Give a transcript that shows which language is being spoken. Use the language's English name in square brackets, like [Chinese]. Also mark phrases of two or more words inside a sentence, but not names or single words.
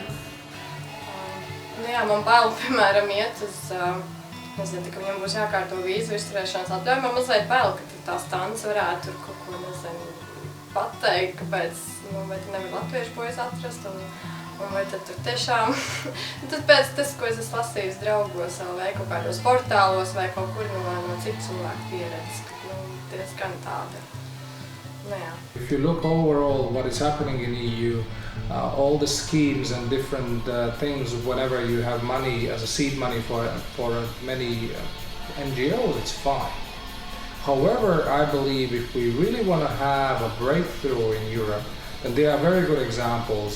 [Latvian] Jā, man bail, piemēram, iet uz, nezinu, ka viņam būs jākārto vīzu izturēšanas atļauju, man mazliet bail, ka tā stans varētu tur kaut ko, nezinu, pateikt, kāpēc, vai tu nevar latviešu bojas atrast, un vai tad tur tiešām, tad pēc tas, ko es esmu lasījis draugos, vai kaut kādos portālos, vai kaut kur no citu cilvēku pieredzes, diezgan tāda. [English] If you look overall what is happening in EU, all the schemes and different things, whenever you have money as a seed money for many NGOs, it's fine. However, I believe if we really want to have a breakthrough in Europe, then there are very good examples.